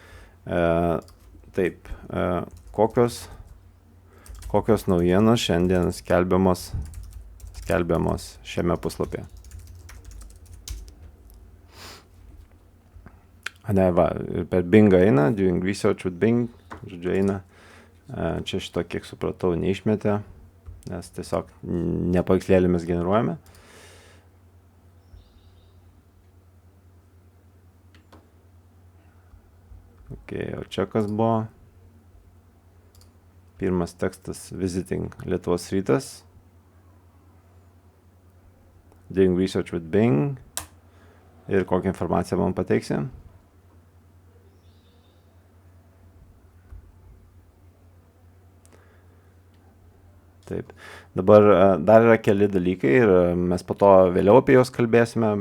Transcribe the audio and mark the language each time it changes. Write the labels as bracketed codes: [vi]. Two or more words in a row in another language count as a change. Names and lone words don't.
[lt] Taip, kokios naujienos šiandien skelbiamos šiame puslapyje. Ne, va, per Bingą eina, [en] doing research with Bing, [lt] žodžiu eina. Čia šito, kiek supratau, neišmetė, nes tiesiog ne paveikslėlėmis generuojame. O čia kas buvo? Pirmas tekstas visiting Lietuvos rytas. [en] Doing research with Bing. [lt] Ir kokią informaciją man pateiksi? Taip. Dabar dar yra keli dalykai ir mes po to vėliau apie juos kalbėsime.